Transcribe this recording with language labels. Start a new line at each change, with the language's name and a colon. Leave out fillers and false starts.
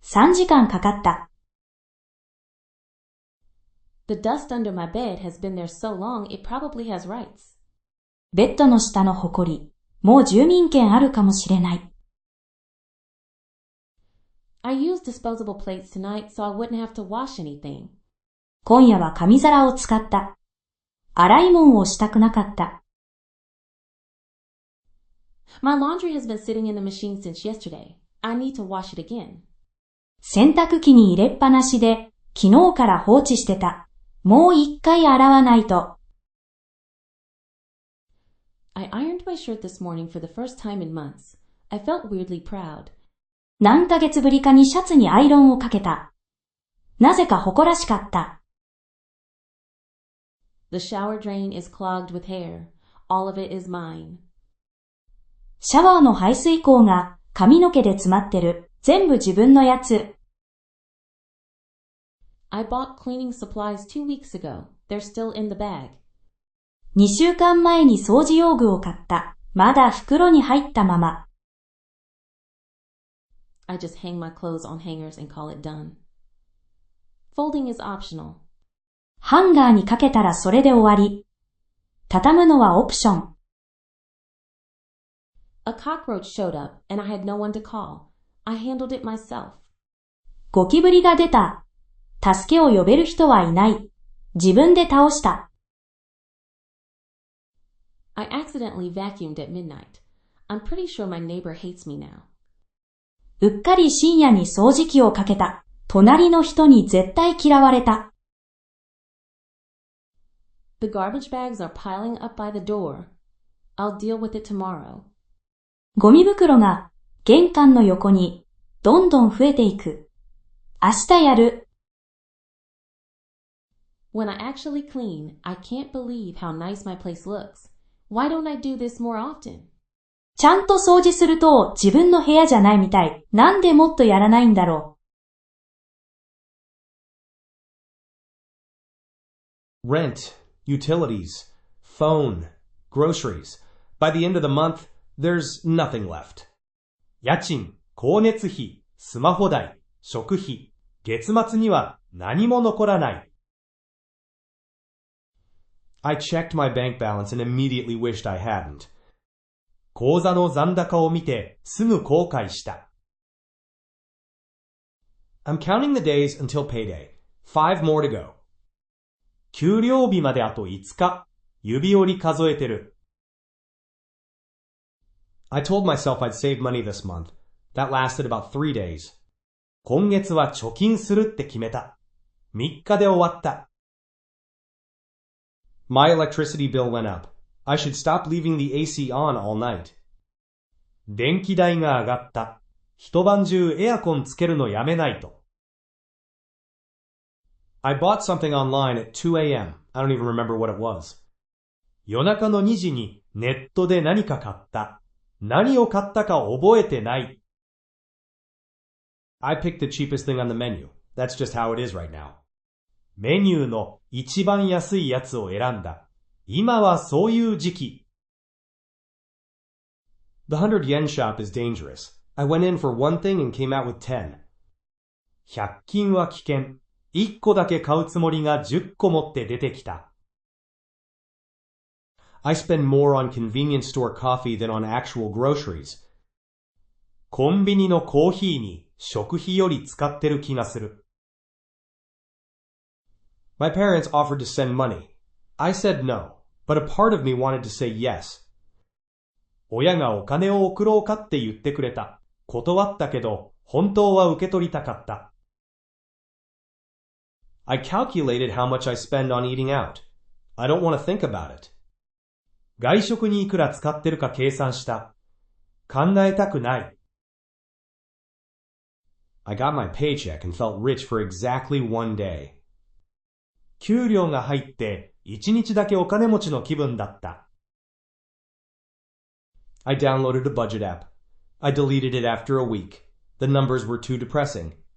Japanese: 3時間かかった。
English: The dust under my bed has been there so long it probably has rights.
Japanese: ベッドの下のほこり、もう住民権あるかもしれない。
English: I used disposable plates tonight so I wouldn't have to wash anything.
Japanese: 今夜は紙皿を使った。洗い物をしたくなかった。
English: My laundry has been sitting in the machine since yesterday. I need to wash it again.
Japanese: 洗濯機に入れっぱなしで、昨日から放置してた。もう一回洗わないと。
English: I ironed my shirt this morning for the first time in months. I felt weirdly proud.
Japanese: 何ヶ月ぶりかにシャツにアイロンをかけた。なぜか誇らしかった。
English: The shower drain is clogged with hair. All of it is mine.
Japanese: シャワーの排水口が髪の毛で詰まってる。全部自分のやつ。
English: I bought cleaning supplies 2 weeks ago. They're still in the bag.
Japanese: 2週間前に掃除用具を買った。まだ袋に入ったまま。
English: I just hang my clothes on hangers and call it done. Folding is optional.
Japanese: ハンガーにかけたらそれで終わり。畳むのはオプション。
English: A cockroach showed up and I had no one to call. I handled it myself.
Japanese: ゴキブリが出た。助けを呼べる人はいない。自分で倒した。
English: I accidentally vacuumed at midnight. I'm pretty sure my neighbor hates me now.
Japanese: うっかり深夜に掃除機をかけた。隣の人に絶対嫌われた。
English: The garbage bags are piling up by the door. I'll deal with it tomorrow.
Japanese: ゴミ袋が玄関の横にどんどん増えていく。明日やる。
English: When I actually clean, I can't believe how nice my place looks. Why don't I do this more often?
Japanese: ちゃんと掃除すると自分の部屋じゃないみたい。なんでもっとやらないんだろう。
English: Rent, utilities, phone, groceries. By the end of the month, there's nothing left.
Japanese: 家賃、光熱費、スマホ代、食費。月末には何も残らない。
English: I checked my bank balance and immediately wished I hadn't.
Japanese: 口座の残高を見てすぐ後悔した。
English: I'm counting the days until payday. 5 more to go.
Japanese: 給料日まであと5日。指折り数えてる。
English: I told myself I'd save money this month. That lasted about 3 days.
Japanese: 今月は貯金するって決めた。 3日で終わった。
English: My electricity bill went up. I should stop leaving the AC on all night.
Japanese: 電気代が上がった。一晩中エアコンつけるのやめないと。
English: I bought something online at 2 a.m. I don't even remember what it was.
Japanese: 夜中の2時にネットで何か買った。何を買ったか覚えてない。
English: I picked the cheapest thing on the menu. That's just how it is right now.
Japanese: メニューの一番安いやつを選んだ。今はそういう時期。
English: The 100 yen shop is dangerous. I went in for one thing and came out with 10.
Japanese: 100均は危険。 1個だけ買うつもりが10個持って出てきた。
English: I spend more on convenience store coffee than on actual groceries.
Japanese: コンビニのコーヒーに食費より使ってる気がする。
English: My parents offered to send money. I said no, but a part of me wanted to say yes.
Japanese: 親がお金を送ろうかって言ってくれた。断ったけど、本当は受け取りたかった。
English: I calculated how much I spend on eating out. I don't want to think about it.
Japanese: 外食にいくら使ってるか計算した。考えたくない。
English: I got my paycheck and felt rich for exactly one day.
Japanese: 給料が入って1日だけお金持ちの気分だった。
English: I downloaded a budget app. I deleted it after a week. The numbers were too depressing.